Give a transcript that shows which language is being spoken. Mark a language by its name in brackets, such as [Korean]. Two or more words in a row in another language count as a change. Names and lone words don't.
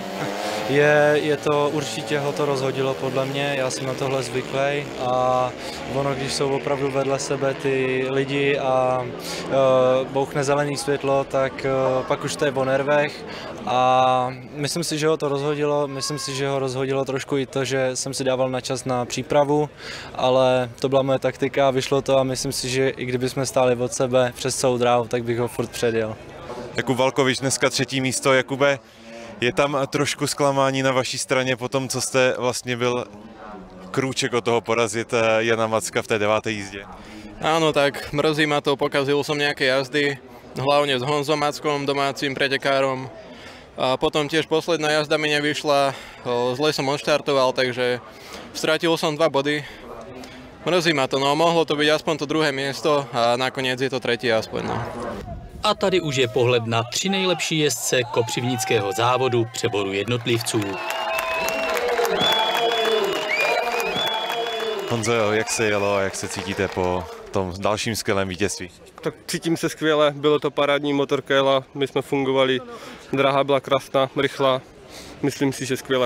[Czech] Je to určitě ho to rozhodilo podle mě, já jsem na tohle zvyklý a ono, když jsou opravdu vedle sebe ty lidi a bouchne zelený světlo, tak pak už to je o nervech a myslím si, že ho to rozhodilo, myslím si, že ho rozhodilo trošku i to, že jsem si dával na čas na přípravu, ale to byla moje taktika a vyšlo to a myslím si, že i kdybychom stáli od sebe přes celou dráhu, tak bych ho furt předjel. Jakub Valkovič dneska 3. místo, Jakube. Je tam trošku zklamání na vaší straně po tom, co jste vlastně byl krůček od toho porazit Jana Macka v té 9. jízdě? [Slovak] Áno, tak mrzí ma to, pokazil som nejaké jazdy, hlavne s Honzom Mackom, domácim pretekárom. A potom tiež posledná jazda mi nevyšla, zle som odštartoval, takže stratil som 2 body. Mrzí ma to, no mohlo to byť aspoň to druhé miesto a nakoniec je to 3. aspoň, no. [Czech] A tady už je pohled na 3 nejlepší jezdce kopřivnického závodu přeboru jednotlivců. Honzo, jak se jelo a jak se cítíte po tom dalším skvělém vítězství? Tak cítím se skvěle, bylo to parádní, motorka jela, my jsme fungovali, dráha byla krásná, rychlá, myslím si, že skvěle.